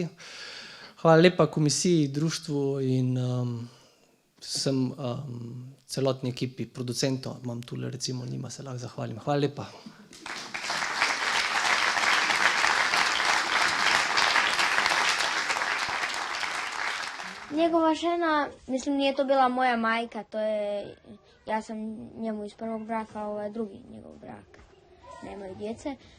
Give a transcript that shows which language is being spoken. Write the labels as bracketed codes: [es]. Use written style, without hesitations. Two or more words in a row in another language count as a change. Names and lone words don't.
[sl] Hvala lepa komisiji, društvu in vsem celotni ekipi, producentov, imam tule recimo, njima se lahko zahvalim. Hvala lepa. [bs] Njegova žena, mislim, nije to bila moja majka, ja sam njemu iz prvog braka, ovo je drugi njegov brak, nemaju djece,